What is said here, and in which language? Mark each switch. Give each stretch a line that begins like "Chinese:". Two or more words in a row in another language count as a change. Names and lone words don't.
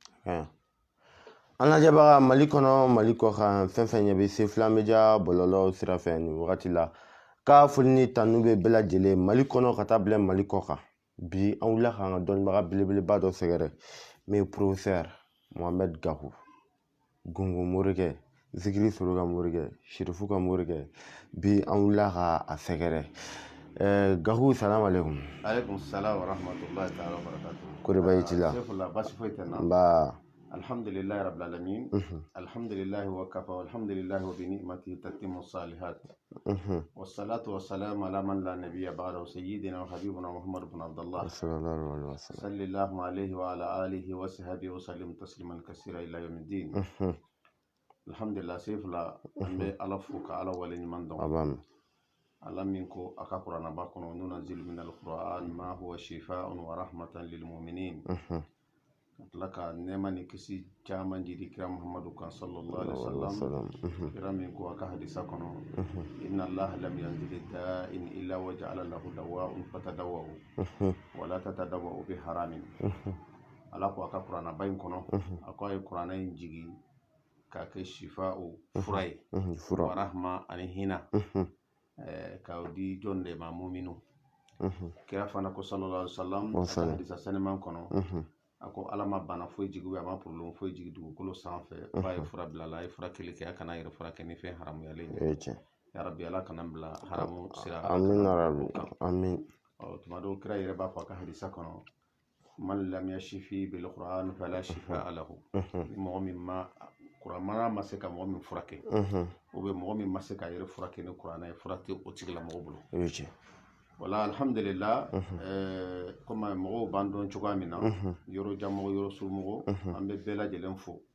Bambara: An lajɛbaga Mali kɔnɔ Mali kɔ kan fɛn fɛn ɲɛ bɛ Sefila Media bɔlɔlɔw sira fɛ nin wagati la k'a foli ni tanu bɛ bɛɛ lajɛlen Mali kɔnɔ ka taa bila Mali kɔ kan bi an wulila k'an ka dɔnnibaga belebeleba dɔ sɛgɛrɛ min ye Professeur Mohamed Gakou Gungu Morikɛ Zikiri Soro ka morikɛ Sherifu ka morikɛ bi an wulila k'a sɛgɛrɛ Gakou
Arabic: سلام عليكم. عليكم السلام ورحمة الله تعالى وبركاته.
Bambara: Kori baasi t'i la? Sefula basi foyi tɛ n na. Nba.
Arabic: الحمد لله رب العالمين. الحمد لله وكفى والحمد لله وبنعمته تتم الصالحات. والصلاة والسلام على من لا نبي بعده سيدنا وحبيبنا محمد بن عبد الله. صلى الله عليه وعلى آله وصحبه وسلم تسليما كثيرا إلى يوم الدين.
Bambara: Alhamdulillah Sefula an bɛ Ala fo ka Ala wale ɲuman dɔn. Ala min ko a ka kuranaba kɔnɔ
Arabic: وننزل من القرآن ما هو شفاء ورحمة للمؤمنين.
Bambara: Ka tila ka nɛɛma ni kisi caman jiri kira Muhammadu kan
Arabic: صلى الله عليه وسلم.
Bambara: Kira min ko a ka hadisa kɔnɔ
Arabic: إن الله لم ينزل داء إلا وجعل له دواء فتداووا ولا تتداووا بحرام.
Bambara: Ala ko a ka kuranaba in kɔnɔ a ko a ye kuranɛ in jigi k'a kɛ shifaa'u fura ye
Arabic: ورحمة
Bambara: ani hinɛ ka di jɔn de ma muminu. Kira fana ko
Arabic: صلى الله عليه وسلم
Bambara: a hadisa sɛnɛman kɔnɔ a ko Ala ma bana foyi jigi a ma problème foyi jigi dugukolo sanfɛ f'a ye fura bila la a ye fura kelen kɛ a kana yɛrɛ fura kɛ ni fɛn haramuyalen ye. Ya rabbi Ala kana bila haramu sira.
Arabic: آمين يا رب. آمين.
Bambara: Tuma dɔw kira yɛrɛ b'a fɔ a ka hadisa kɔnɔ
Arabic: من لم يستشف بالقرآن فلا شفاء له.
Bambara: Mɔgɔ min ma kuranmana ma se ka mɔgɔ min furakɛ
French: ou bien
Bambara: mɔgɔ min ma se ka yɛrɛ furakɛ ni kuranɛ ye fura tɛ o tigila mɔgɔ bolo. Wala alhamdulillah comme mɔgɔw b'an dɔn cogoya min na yɔrɔ jan mɔgɔ yɔrɔ suru mɔgɔ an bɛ bɛɛ lajɛlen fo.